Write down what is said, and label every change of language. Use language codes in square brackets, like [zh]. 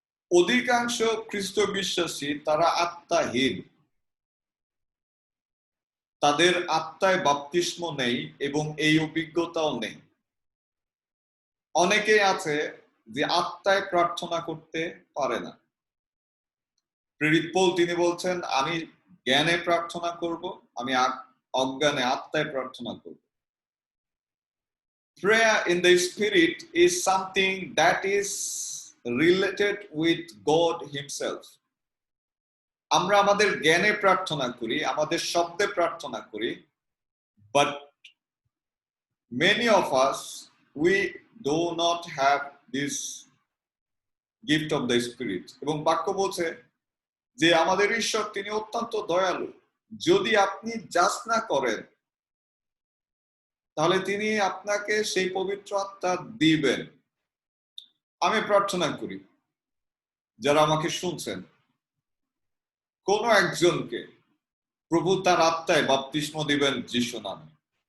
[bn] অধিকাংশ খ্রিস্ট বিশ্বাসী তারা আত্মাহীন, তাদের আত্মায় বাপ্তিস্ম নেই এবং এই অভিজ্ঞতাও নেই। অনেকেই আছে যে আত্মায় প্রার্থনা করতে পারে না। প্রেরিত পৌল তিনি বলছেন, আমি জ্ঞানে প্রার্থনা করব, আমি অজ্ঞানে আত্মায় প্রার্থনা করব। [en] Prayer in the spirit is something that is related with God himself. [bn] আমরা আমাদের জ্ঞানে প্রার্থনা করি, [en] আমাদের শব্দে প্রার্থনা করি, but many of us we do not have this gift of the spirit. [bn] এবং বাক্য বলছে যে আমাদের ঈশ্বর তিনি অত্যন্ত দয়ালু। যদি আপনি যাচনা করেন তাহলে তিনি আপনাকে সেই পবিত্র আত্মা দিবেন। আমি প্রার্থনা করি, যারা আমাকে শুনছেন, কোন একজনকে প্রভু তার আত্মায় বাপ্তিস্ম দিবেন যিশু নামে।